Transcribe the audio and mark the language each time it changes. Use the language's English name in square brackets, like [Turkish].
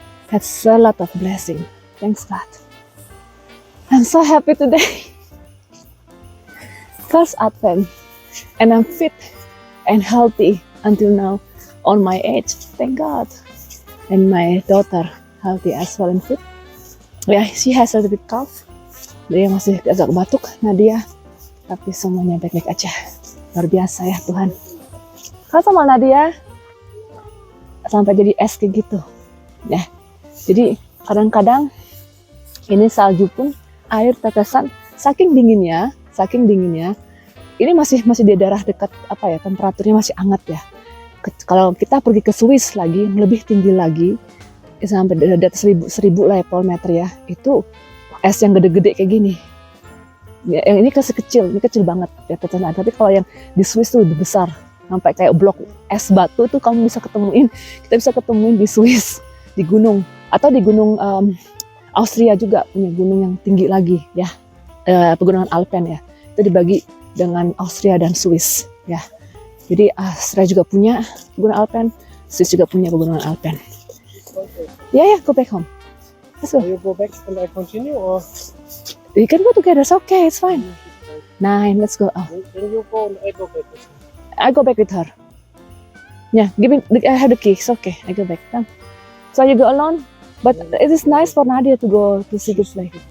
[English] That's a lot of blessing. Thanks God. I'm so happy today. First Advent. And I'm fit and healthy until now on my age. Thank God. And my daughter healthy as well and fit. Yeah, she has a little bit cough. [Indonesian] Dia masih agak batuk, Nadia. Tapi semuanya baik-baik aja. Luar biasa ya Tuhan. Kalau sama Nadia sampai jadi es kayak gitu. Ya. Jadi kadang-kadang ini salju pun air tetesan saking dinginnya. Ini masih di daerah dekat temperaturnya masih hangat ya. Kalau kita pergi ke Swiss lagi yang lebih tinggi lagi sampai di atas 1000 level meter ya, itu es yang gede-gede kayak gini. Ya, yang ini kecil banget ya tetesan. Tapi kalau yang di Swiss tuh besar, sampai kayak blok es batu tuh kita bisa ketemuin di Swiss, di gunung atau di gunung Austria juga punya gunung yang tinggi lagi ya, pegunungan Alpen ya. Itu dibagi dengan Austria dan Swiss ya. Jadi Austria juga punya pegunungan Alpen, Swiss juga punya pegunungan Alpen. [English] Yeah, go back home. Let's go. You go back and I continue, or We can go together. It's okay. It's fine. 9. Let's go. Oh, when you go and I go back? I go back with her. Yeah, I have the key. It's okay. I go back. Come. So you go alone. But it is nice for Nadia to go to see the play.